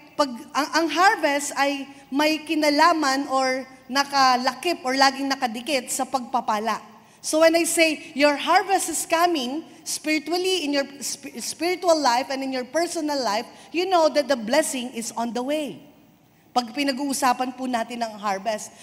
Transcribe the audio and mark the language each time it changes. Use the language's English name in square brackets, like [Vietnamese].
[Filipino] Pag ang harvest ay may kinalaman or nakalakip or laging nakadikit sa pagpapala. [English] So when I say, your harvest is coming, spiritually, in your spiritual life and in your personal life, you know that the blessing is on the way. [Filipino] Pag pinag-uusapan po natin ang harvest.